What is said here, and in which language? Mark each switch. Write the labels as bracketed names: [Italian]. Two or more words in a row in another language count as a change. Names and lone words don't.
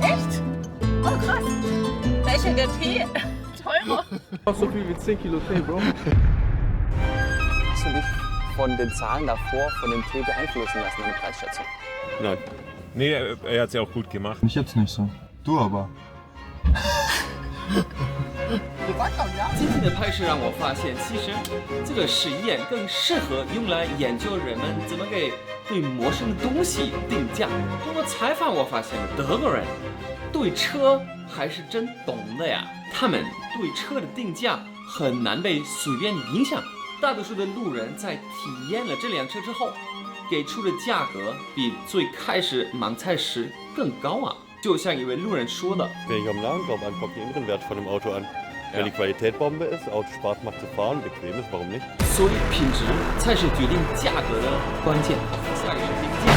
[German] Echt? Oh, krass. Welcher der Tee? Teurer. Fast so viel wie 10 Kilo Tee, Bro. Hast du dich von den Zahlen davor, von dem Tee beeinflussen lassen, deine Preisschätzung? Nein. Nee, er hat es ja auch gut gemacht. Ich jetzt nicht so. Du aber. [Chinese] 今天的拍摄让我发现，其实这个实验更适合用来研究人们怎么给对陌生的东西定价。通过采访，我发现德国人对车还是真懂的呀，他们对车的定价很难被随便影响。大多数的路人在体验了这辆车之后，给出的价格比最开始盲猜时更高啊。就像一位路人说的。 [German] Wenn ich am Nahenraum angucke, den inneren Wert von dem Auto an. Wenn die Qualität Bombe ist, Auto Spaß macht zu fahren, bequem ist, warum nicht? [Chinese] 所以品质才是决定价格的关键。下一个是